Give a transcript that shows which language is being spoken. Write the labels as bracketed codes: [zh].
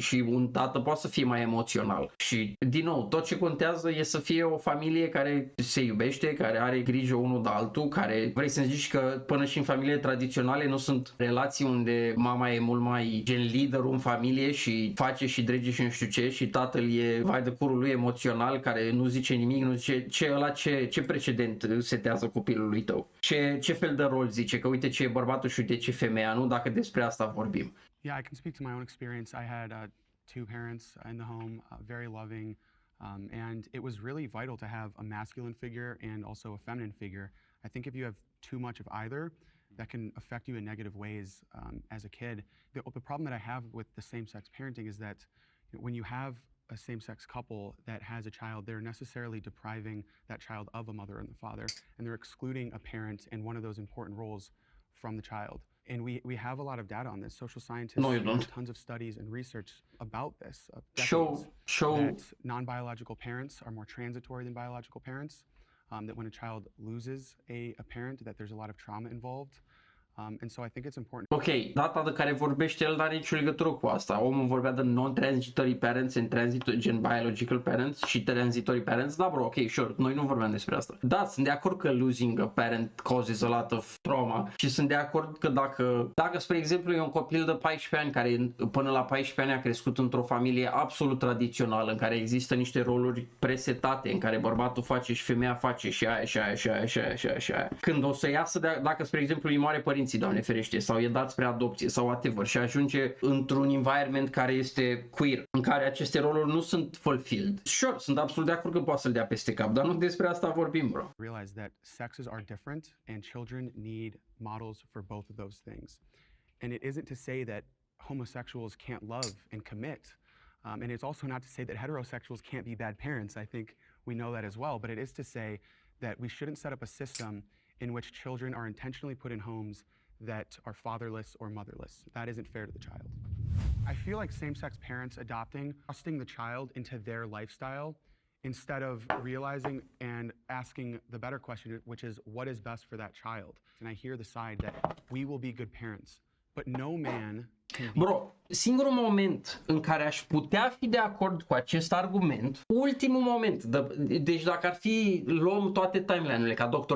[ro] Și un tată poate să fie mai emoțional. Și, din nou, tot ce contează e să fie o familie care se iubește, care are grijă unul de altul, care, vrei să-mi zici că până și în familiile tradiționale nu sunt relații unde mama e mult mai gen liderul în familie și face și drege și nu știu ce și tatăl e vai de curul lui emoțional care nu zice nimic, nu zice ce precedent setează copilului tău. Ce fel de rol zice, că uite ce e bărbatul și uite ce e femeia, nu? Dacă despre asta vorbim. [en] Yeah, I can speak to my own experience. I had two parents in the home, very loving, and it was really vital to have a masculine figure and also a feminine figure. I think if you have too much of either, that can affect you in negative ways as a kid. The problem that I have with the same-sex parenting is that when you have a same-sex couple that has a child, they're necessarily depriving that child of a mother and a father, and they're excluding a parent in one of those important roles from the child. And we have a lot of data on this. Social scientists have tons of studies and research about this. That non-biological parents are more transitory than biological parents. That when a child loses a parent, that there's a lot of trauma involved. And so I think it's important. [ro] Ok, data de care vorbește el n-are nicio legătură cu asta. Omul vorbea de [en] non-transitory parents and [ro] gen biological parents și transitory parents. Da, bro, ok, sure, noi nu vorbeam despre asta. Da, sunt de acord că [en] losing a parent causes a lot of trauma [ro] și sunt de acord că dacă spre exemplu, e un copil de 14 ani care până la 14 ani a crescut într-o familie absolut tradițională, în care există niște roluri presetate, în care bărbatul face și femeia face și aia, și aia, și aia, și aia, și aia, și aia. Când o să iasă, dacă spre exemplu îi moare părinții, Doamne ferește, sau e dat spre adopție sau whatever și ajunge într-un environment care este queer, în care aceste roluri nu sunt fulfilled. Sure, sunt absolut de acord că poate să-l dea peste cap, dar nu despre asta vorbim, bro. [en] Realize that sexes are different and children need models for both of those things. And it isn't to say that homosexuals can't love and commit. And it's also not to say that heterosexuals can't be bad parents. I think we know that as well. But it is to say that we shouldn't set up a system in which children are intentionally put in homes that are fatherless or motherless. That isn't fair to the child. I feel like same-sex parents trusting the child into their lifestyle instead of realizing and asking the better question, which is, what is best for that child? And I hear the side that we will be good parents, but no man can be... [ro] Bro, singurul moment în care aș putea fi de acord cu acest argument, ultimul moment, deci dacă ar fi, luăm toate timeline-urile ca Dr.